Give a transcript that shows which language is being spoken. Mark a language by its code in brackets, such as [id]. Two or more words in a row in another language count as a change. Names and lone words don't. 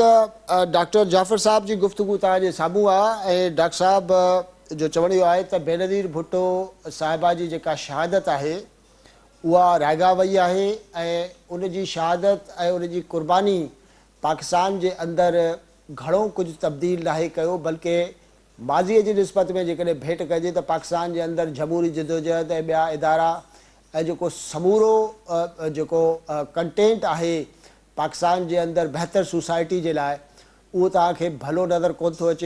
[sd] ڈاکٹر جعفر صاحب جی گفتگو تاجے ساموں آ، ڈاکٹر صاحب جو چوڻ جو आहे त बेनज़ीर भुट्टो साहिबा जी जेका शहादत आहे उहा रायगा वई आहे, ऐं उन जी शहादत ऐं उन जी क़ुर्बानी पाकिस्तान जे अंदरि घणो कुझु तब्दील नाहे कयो, बल्कि माज़ीअ जी निस्बत में जेकॾहिं भेट कजे त पाकिस्तान जे अंदरि जमहूरी जदोजहद ऐं ॿिया इदारा ऐं जेको समूरो जेको कंटेंट आहे पाकिस्तान जे अंदरि बहितर सोसाइटी जे लाइ, उहो तव्हांखे भलो नज़र कोन थो अचे।